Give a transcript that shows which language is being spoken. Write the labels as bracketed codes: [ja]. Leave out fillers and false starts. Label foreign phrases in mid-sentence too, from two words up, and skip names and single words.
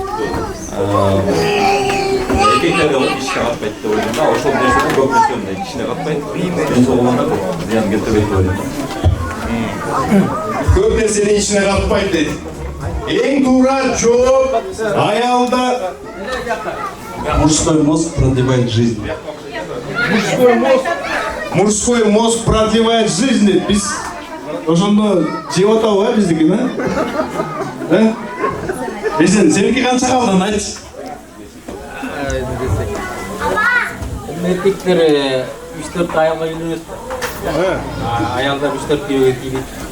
[ky] Эркектерге ишке катпайт деп ойлойм да. Ошол нерсени көп нерсе ишке катпайт. Ден соолугуна зыян келтирбейт деп ойлойм. Көп нерсени ишине катпайт дейт. Эң туура жооп аялда [ru] Мужской мозг продлевает жизнь. Мужской мозг продлевает жизнь [ky] дейт. Биз ошондо жеп атабы биздикин, а? Эсен, сеники канча калды айтчы. Эркектер 3-4 аялга үйлөнөт. Аялдар 3-4 күйөөгө тийбейт.